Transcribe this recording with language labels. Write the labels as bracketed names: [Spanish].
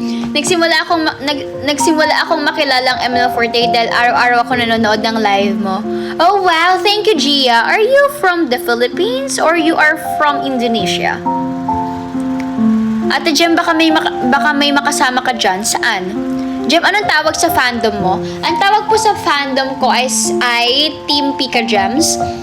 [Filipino] Nagsimula akong makilalang ML48 dahil araw-araw ako nanonood ng live mo. [English] Oh wow, thank you Gia. Are you from the Philippines or you are from Indonesia? [Filipino] Ate Jem, baka may makasama ka dyan. Saan? Jem, anong tawag sa fandom mo? Ang tawag po sa fandom ko ay Team Pika Gems.